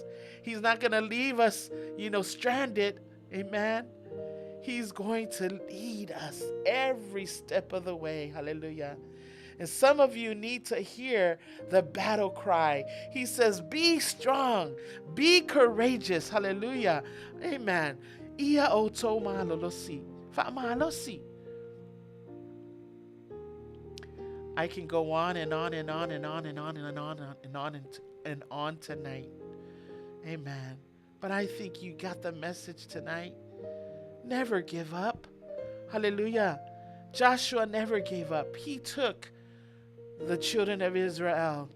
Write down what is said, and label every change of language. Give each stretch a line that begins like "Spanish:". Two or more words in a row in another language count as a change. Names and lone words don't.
English: He's not going to leave us, stranded. Amen. He's going to lead us every step of the way. Hallelujah. And some of you need to hear the battle cry. He says, be strong, be courageous. Hallelujah. Amen.
Samoan: Ia o tō malolosi. Whaamalosi.
English: I can go on and on and on and on and on and on and on and on tonight. Amen. But I think you got the message tonight. Never give up. Hallelujah. Joshua never gave up. He took the children of Israel.